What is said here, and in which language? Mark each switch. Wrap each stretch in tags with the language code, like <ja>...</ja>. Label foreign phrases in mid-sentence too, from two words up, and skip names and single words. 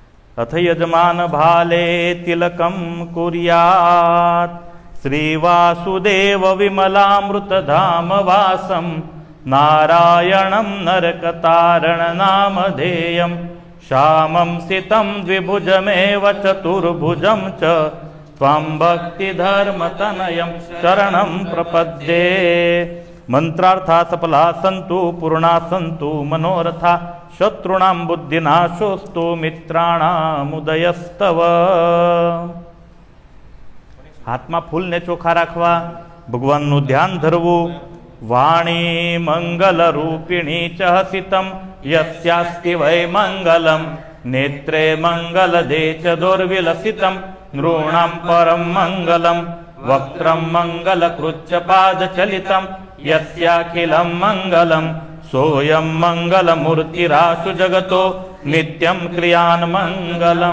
<sa>अथ यजमान भाले तिलकं कुर्यात् श्रीवासुदेव विमलामृतधाम वासं नारायणं नरकतारणनामधेयं श्यामं सितं द्विभुजमेव चतुर्भुजं च त्वं भक्तिधर्मतनयं शरणं प्रपद्ये। मंत्रार्था सफला सन्तु पूर्णा सन्तु मनोरथा शत्रुणां बुद्धिनाशोस्तु मित्राणामुदयस्तव।</sa> <gu>हाथમાં ફૂલ ને ચોખા રાખવા, ભગવાનનું ધ્યાન ધરવું।</gu> <sa>वाणी मंगल रूपिणी च हसितम यस्यास्ति वै मंगलम नेत्रे मंगल दे च दुर्विलसितम नृणां परम मंगलम वक्त्रं मंगल कृच्च पाद चलितम यस्याखिलम मंगलम सोयम मंगल मूर्तिराशु जगतो नित्यम क्रियान मंगलम।</sa>